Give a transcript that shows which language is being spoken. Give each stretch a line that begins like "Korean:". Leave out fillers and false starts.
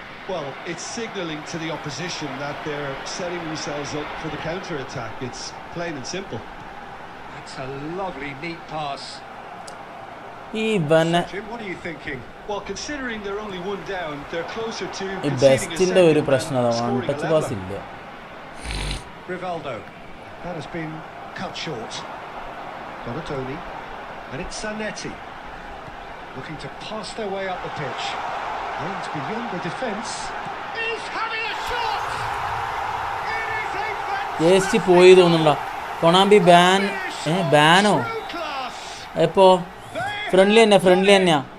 English: Well, it's signalling to the opposition that they're setting themselves up for the counter-attack. It's plain and simple. That's a lovely, neat pass. Jim, what are you thinking? Well, considering they're only one down, they're closer to
Malayalam: ഈ ബെസ്റ്റിൻ്റെ ഒരു പ്രശ്നം അതാണ്, touch pass ഇല്ല.
English: Rivaldo. That has been cut short. Donatoni. And it's Zanetti. Looking to pass their way up the pitch. Aims beyond the defence. He's having a shot! It is a fantastic
Malayalam: പോയി തോന്നുന്നുണ്ടോ കൊണാമ്പി ബാനോ എപ്പോ friendly തന്നെയാ.